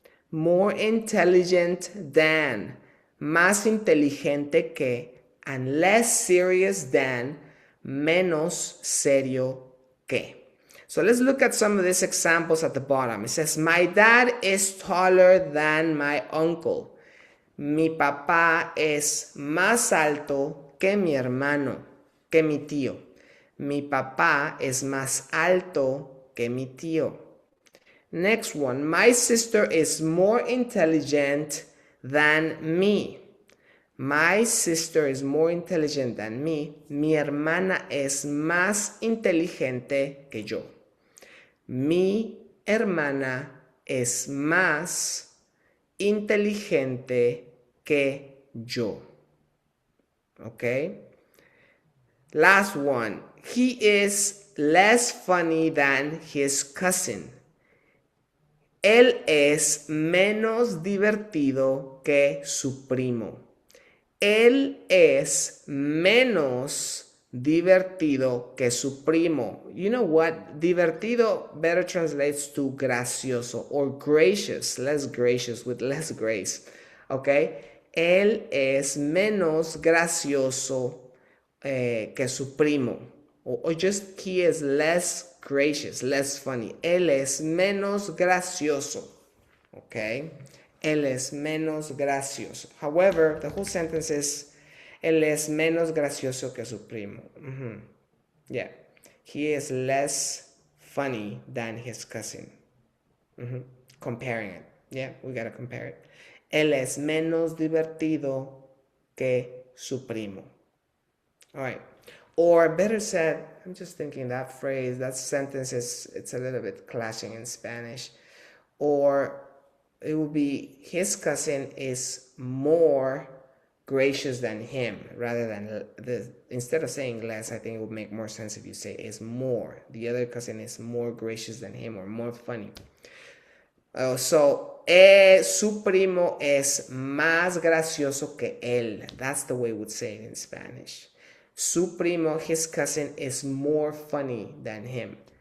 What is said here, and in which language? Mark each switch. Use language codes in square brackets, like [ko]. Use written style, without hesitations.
[en] More intelligent than, [es] más inteligente que. [en] And less serious than, [es] menos serio que. [en] So let's look at some of these examples at the bottom. It says, my dad is taller than my uncle. [es] Mi papá es más alto que mi hermano, que mi tío. Mi papá es más alto que mi tío. [en] Next one, my sister is more intelligent than me. My sister is more intelligent than me. [es] Mi hermana es más inteligente que yo. Mi hermana es más inteligente que yo. [en] Okay? Last one. He is less funny than his cousin. [es] Él es menos divertido que su primo. Él es menos divertido que su primo. [en] You know what? Divertido better translates to gracioso or gracious, less gracious with less grace. Okay? [es] Él es menos gracioso que su primo. [en] Or just he is less gracious, less funny. [es] Él es menos gracioso. Okay? Él es menos gracioso. [en] However, the whole sentence is, [es] él es menos gracioso que su primo. Yeah. [en] He is less funny than his cousin. Comparing it. Yeah, we gotta compare it. [es] Él es menos divertido que su primo. [en] All right. Or better said, I'm just thinking that phrase, that sentence it's a little bit clashing in Spanish. Or it would be his cousin is more gracious than him rather than instead of saying less. I think it would make more sense if you say is more. The other cousin is more gracious than him or more funny. [es] Su primo es más gracioso que él. [en] That's the way we would say it in Spanish. [es] Su primo, [en] his cousin, is more funny than him.